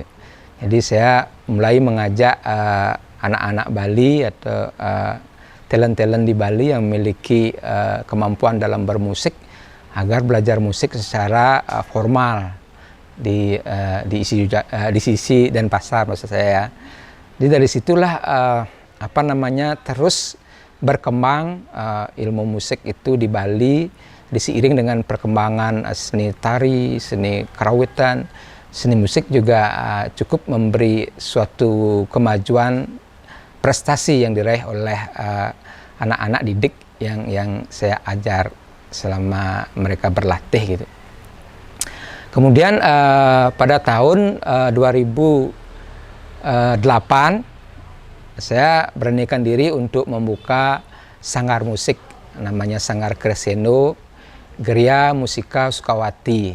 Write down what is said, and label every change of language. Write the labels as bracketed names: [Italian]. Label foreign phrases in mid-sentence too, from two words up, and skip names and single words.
[Indonesian] Jadi saya mulai mengajak anak-anak Bali atau talent-talent di Bali yang memiliki kemampuan dalam bermusik agar belajar musik secara formal di ISI Denpasar maksud saya. Jadi dari situlah terus berkembang ilmu musik itu di Bali, diseiring dengan perkembangan seni tari, seni karawitan. Seni musik juga cukup memberi suatu kemajuan prestasi yang diraih oleh anak-anak didik yang saya ajar selama mereka berlatih gitu. Kemudian pada tahun 2008 saya beranikan diri untuk membuka sanggar musik, namanya Sanggar Crescendo Gria Musika Sukawati.